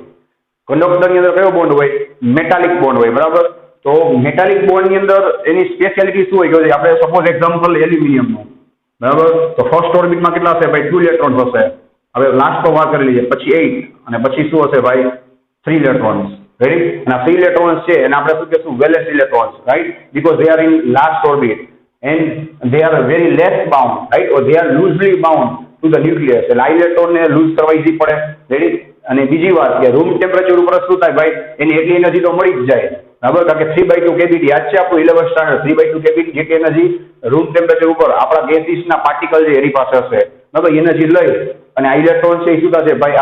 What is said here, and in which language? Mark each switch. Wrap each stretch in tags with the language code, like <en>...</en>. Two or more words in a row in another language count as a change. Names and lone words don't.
<gu>કંડક્ટરની અંદર કયો બોન્ડ હોય?</gu> <en>metallic bond</en> <gu>હોય, બરાબર? તો</gu> <en>metallic bondની</en> <gu>અંદર એની સ્પેશિયાલિટી શું હોય કે આપણે</gu> <en>suppose example</en> <gu>એલ્યુમિનિયમનું, બરાબર? તો</gu> <en>first orbitમાં</en> <gu>કેટલા હશે ભાઈ? 2 ઇલેક્ટ્રોન્સ હશે. હવે લાસ્ટ તો વાત કરી લઈએ, પછી 8 અને પછી શું હશે ભાઈ? 3 ઇલેક્ટ્રોન્સ.</gu> <en>Ready? And our 3 electrons</en> <gu>છે એને આપણે શું કહેશું?</gu> <en>valence electrons, right? Because they are in last orbit and they are very less bound, right? Or they are loosely bound to the nucleus.</en> <gu>એટલે આ ઇલેક્ટ્રોનને લૂઝ કરવા ઈઝી પડે. રેડી? અને બીજી વાત કે</gu> <en>room temperature</en> <gu>ઉપર શું થાય ભાઈ? એની એટલી એનર્જી તો મળી જ જાય, બરાબર? કારણ કે 3/2 કેવીટી યાદ છે આપણું 11th સ્ટાન્ડર્ડ. 3/2 કેવીટી જેટલી એનર્જી</gu> <en>room temperature</en> <gu>ઉપર આપણા ગેસીસના પાર્ટિકલ છે એની પાસે હશે, બરાબર? એનર્જી લઈ અને આ ઇલેક્ટ્રોન છે એ શું થશે ભાઈ?</gu>